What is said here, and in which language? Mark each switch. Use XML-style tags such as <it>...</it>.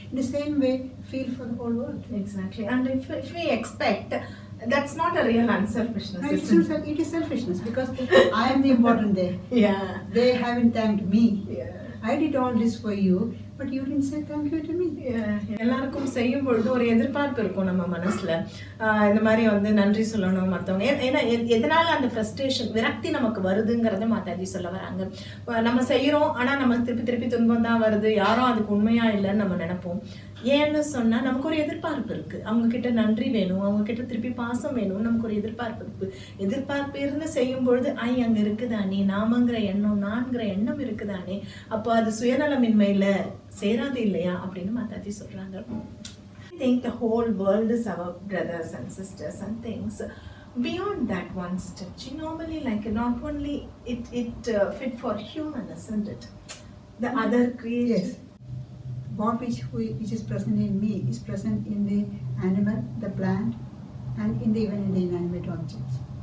<en>In the same way, feel for the whole world. Exactly. And if we expect, that's not a real unselfishness. No, it is selfishness because I am the important there. Yeah. They haven't thanked me. Yeah. I did all this for you, but you didn't say thank you to me.</en> <ta>எல்லாருக்கும் செய்யும் பொழுது ஒரு எதிர்பார்ப்பு இருக்கும் நம்ம மனசுல. இந்த மாதிரி வந்து நன்றி சொல்லணும் மற்றவங்க. ஏன்னா எதனால அந்த ஃப்ரஸ்ட்ரேஷன் விரக்தி நமக்கு வருதுங்கிறத மாதாஜி சொல்ல வராங்க. நம்ம செய்யறோம், ஆனா நம்ம திருப்பி துன்பம் தான் வருது, யாரும் அதுக்கு உண்மையா இல்லைன்னு நம்ம நினைப்போம். ஏன்னு சொன்னா நமக்கு ஒரு எதிர்பார்ப்பு இருக்கு. அவங்க கிட்ட நன்றி வேணும், அவங்க கிட்ட திருப்பி பாசம் வேணும், நமக்கு ஒரு எதிர்பார்ப்பு இருந்து செய்யும் பொழுது அங்க இருக்குதானே நாமங்கிற எண்ணம், நான்கிற எண்ணம் இருக்குதானே, அப்போ அது சுயநலமின்மையில சேராது இல்லையா அப்படின்னு மாதாஜி சொல்றாங்க.</ta> <en>I think the whole world is our brothers and sisters and things. Beyond that one step, normally like not only it fit for human, isn't it? The other creatures. Yes. What which is present in me is present in the animal, the plant, and even in the inanimate objects.</en>